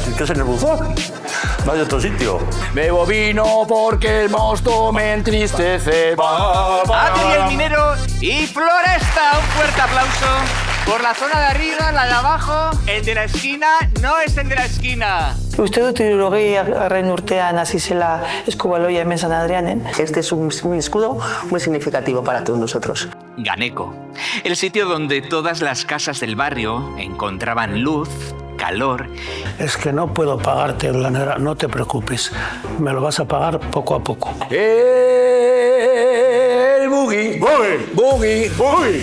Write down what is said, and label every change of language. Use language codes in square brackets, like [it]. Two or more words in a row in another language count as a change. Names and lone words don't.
[es] Es que es en el buzón. No hay otro sitio. Bebo vino porque el mosto me entristece. Adri el minero y Floresta. Un fuerte aplauso por la zona de arriba, la de abajo. El de la esquina no es el de la esquina. [eu] Uste dut hirurogei garren urtean hasi zela eskubaloia hemen San Adrianen. [es] Este es un escudo muy significativo para todos nosotros. Ganeco, el sitio donde todas las casas del barrio encontraban luz, calor. Es que no puedo pagarte la nevera, no te preocupes. Me lo vas a pagar poco a poco. El boogie, boogie, boogie.